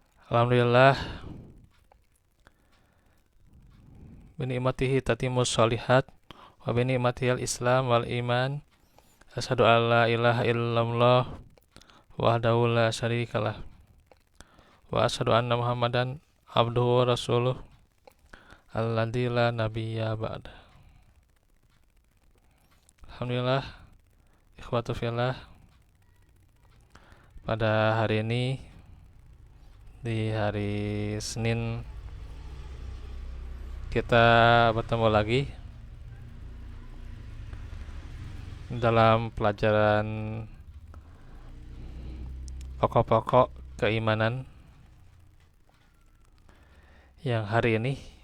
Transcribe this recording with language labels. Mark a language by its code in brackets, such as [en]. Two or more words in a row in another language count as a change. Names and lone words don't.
[ar] الحمد لله بنعمته تتم الصالحات وبنعمة الإسلام والإيمان أشهد أن لا إله إلا الله وحده لا شريك له وأشهد أن محمدا عبده ورسوله الذي لا نبي بعد. الحمد لله إخوة في الله, [id] pada hari ini di hari Senin kita bertemu lagi dalam pelajaran pokok-pokok keimanan yang hari ini